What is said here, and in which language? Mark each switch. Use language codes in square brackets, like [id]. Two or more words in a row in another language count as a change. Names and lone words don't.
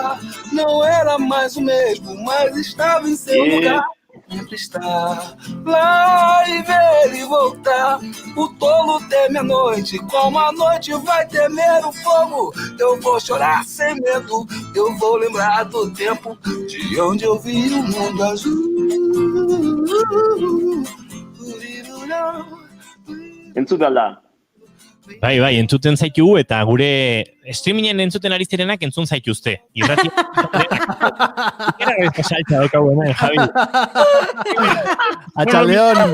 [pt] Não era mais o mesmo, mas estava em seu lugar. sempre estar lá e ver ele voltar. O tolo teme a noite, como a noite vai temer o fogo. Eu vou chorar sem medo, eu vou lembrar do tempo de onde eu vi o mundo azul. [eu] Entzuta da. Bai, entzuten zaitugu eta gure streamingen entzuten ari zirenak entzun zaituzte. Irratia. Ikera bezko saltza daukagu hemen, Javi. Atxaldeon.